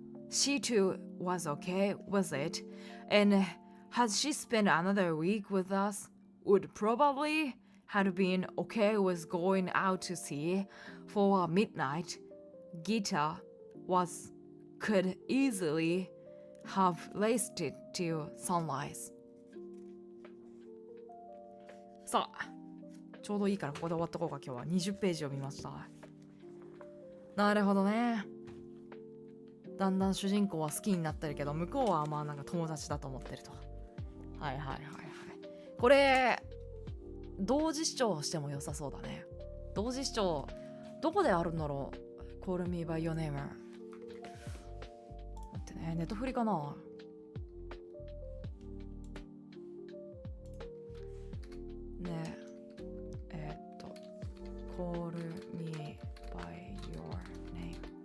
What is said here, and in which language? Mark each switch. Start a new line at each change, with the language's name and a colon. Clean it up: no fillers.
English: She too was okay with it, and had she spent another week with us, would probably have been okay with going out to sea for a midnight. Gita could easily have laced it till sunrise.
Japanese: さあ、ちょうどいいからここで終わっとこうか。今日は20ページを見ました。なるほどね。だんだん主人公は好きになってるけど、向こうはまあなんか友達だと思ってると。はいはいはいはい。これ同時視聴しても良さそうだね。同時視聴どこであるんだろう。Call me by your name。 待ってね、ネットフリかな。ねえ、Call me by your name。